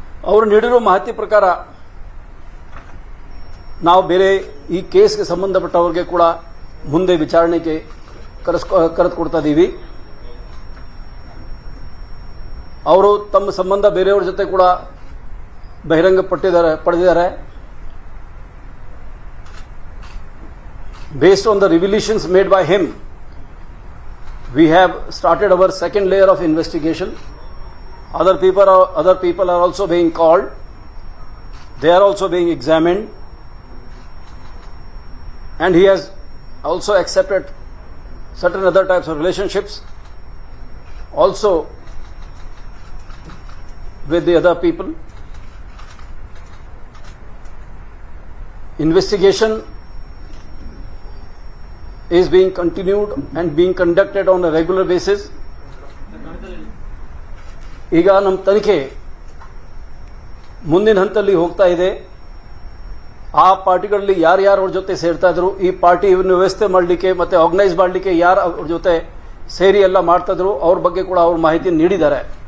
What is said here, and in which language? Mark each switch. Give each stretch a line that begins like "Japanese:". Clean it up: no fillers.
Kannada: ಅವರು ನೀಡಿರೋ ಮಾಹಿತಿ ಪ್ರಕಾರ ನಾವು ಬೇರೆ ಈ ಕೇಸ್ಗೆ ಸಂಬಂಧಪಟ್ಟವ್ರಿಗೆ ಕೂಡ ಮುಂದೆ ವಿಚಾರಣೆಗೆ ಕರೆದುಕೊಡ್ತಾ ಇದ್ದೀವಿ. ಅವರು ತಮ್ಮ ಸಂಬಂಧ ಬೇರೆಯವ್ರ ಜೊತೆ ಕೂಡ ಬಹಿರಂಗ ಪಡೆದಿದ್ದಾರೆ.
English: based on the revelations made by him, we have started our second layer of investigation. Other people are also being called. They are also being examined, and he has also accepted certain other types of relationships also with the other people. Investigation is being continued and being conducted on a regular basis.
Kannada: ಈಗ ನಮ್ಮ ತನಿಖೆ ಮುಂದಿನ ಹಂತದಲ್ಲಿ ಹೋಗ್ತಾ ಇದೆ. ಆ ಪಾರ್ಟಿಗಳಲ್ಲಿ ಯಾರ್ಯಾರು ಅವ್ರ ಜೊತೆ ಸೇರ್ತಾ ಇದ್ರು, ಈ ಪಾರ್ಟಿ ವ್ಯವಸ್ಥೆ ಮಾಡಲಿಕ್ಕೆ ಮತ್ತೆ ಆರ್ಗನೈಸ್ ಮಾಡಲಿಕ್ಕೆ ಯಾರು ಅವ್ರ ಜೊತೆ ಸೇರಿ ಎಲ್ಲ ಮಾಡ್ತಾ ಇದ್ರು, ಅವ್ರ ಬಗ್ಗೆ ಕೂಡ ಅವ್ರ ಮಾಹಿತಿ ನೀಡಿದ್ದಾರೆ.